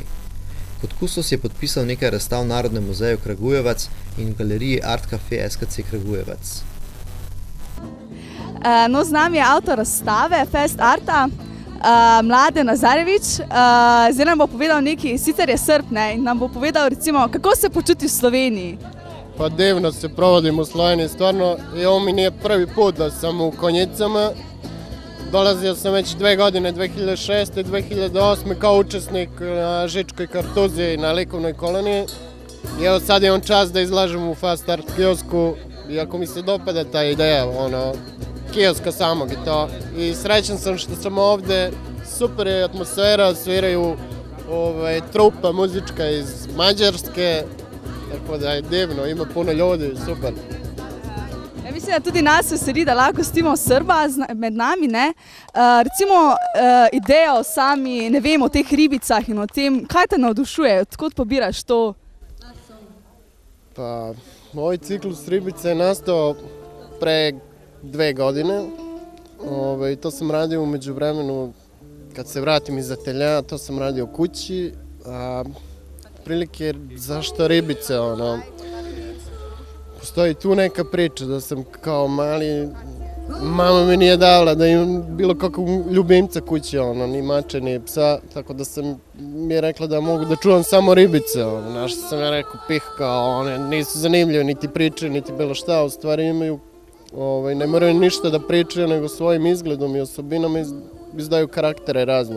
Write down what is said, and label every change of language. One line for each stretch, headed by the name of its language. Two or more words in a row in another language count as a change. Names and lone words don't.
Slovenian: Kot kustos je podpisal nekaj razstav v Narodnem muzeju Kragujevac in v galeriji Art Cafe SKC Kragujevac. No, z nami je avtor razstave Fest Arta, Mladen Lazarević. Zdaj nam bo povedal nekaj, sicer je Srb, in nam bo povedal, recimo, kako se počuti v Sloveniji.
Serbian: Pa divno se provodim u Sloveniji, stvarno, i ovo mi nije prvi put da sam u Konjicama. Dolazio sam već 2 godine, 2006. i 2008. kao učesnik na Žičkoj Kartuziji na likovnoj koloniji. I evo sad imam čast da izlažem u Fast Art kiosku, iako mi se dopada ta ideja, kioska samog i to. I srećan sam što sam ovde, super je atmosfera, sviraju trupa muzička iz Mađarske, tako da je divno, ima puno ljudi, super.
Slovenian: Ja mislim, da tudi nas veseli, da lahko gostimo Srba med nami, ne? Recimo idejo o sami, ne vem, o teh ribicah in o tem, kaj te navdušuje, odkot pobiraš to?
Serbian: Pa, ovaj ciklus ribice je nastao pre 2 godine. To sam radio u međuvremenu, kad se vratim iz ateljeja, to sam radio kući. Prilike, zašto ribice, postoji tu neka priča da sam kao mali, mama mi nije dala da imam bilo kakvog ljubimca kući, ni mače, ni psa, tako da mi je rekla da mogu da čuvam samo ribice, na što sam ja rekao pih, kao one nisu zanimljive, niti priče, niti bilo šta, u stvari imaju, ne moraju ništa da pričaju, nego svojim izgledom i osobinama izdaju karaktere razne.